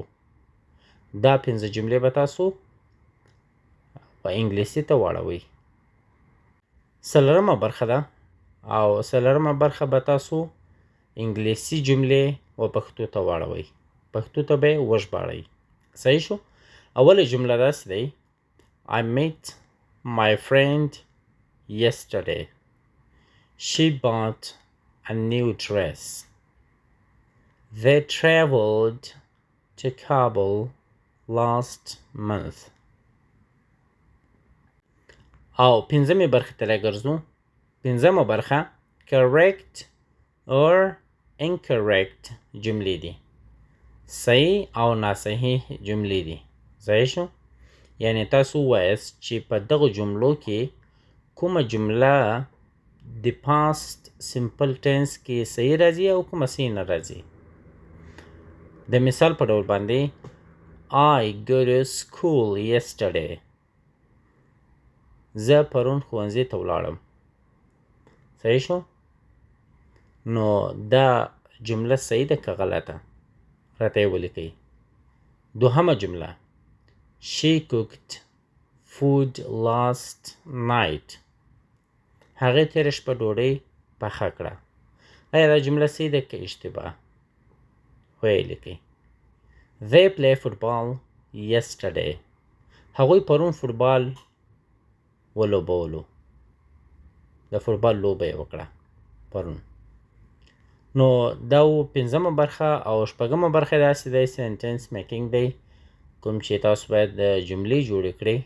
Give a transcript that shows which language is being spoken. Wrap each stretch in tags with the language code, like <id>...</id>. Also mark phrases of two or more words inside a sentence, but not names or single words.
<ps>دا 15 جملې به تاسو په انګلیسي ته واړوئ. څلورمه برخه ده او څلورمه برخه به تاسو انګلیسي جملې و پښتو ته واړوئ، پښتو ته به یې وژباړئ. صحیح شو؟ اوله جمله داسې دی:</ps> <en>I met my friend yesterday. She bought a new dress. They traveled to Kabul last month.</en> <ps>او پنځمې برخې ته راګرځو. پنځمه برخه</ps> <en>correct or incorrect</en> <ps>جملې دي. صحیح او ناصحیح جملې دي. صحیح شو؟ یعنی تاسو وایاست چې په دغه جملو کې کومه جمله د</ps> <en>past simple tense</en> <ps>کې صحیح راځي او کومه صحیح نه راځي. د مثال په ډول باندې</ps> <en>I go to school yesterday.</en> <ps>زه پرون ښوونځي ته ولاړم. صحیح شو؟ نو دا جمله صحیح ده که غلطه؟ راته یې ولیکئ. دوهمه جمله</ps> <en>She cooked food last night.</en> <ps>هغې تېره شپه ډوډۍ پخه کړه. آیا دا جمله صحیح ده که اشتباه؟ ویې لیکئ.</ps> <en>They play football yesterday.</en> <ps>هغوی پرون فوټبال ولوبولو. د فوټبال لوبه یې وکړه پرون. نو دا پنځمه برخه او شپږمه برخه داسې دی</ps> <en>sentence making</en> <ps>دی، کوم چې تاسو باید د جملې جوړې کړئ.</ps>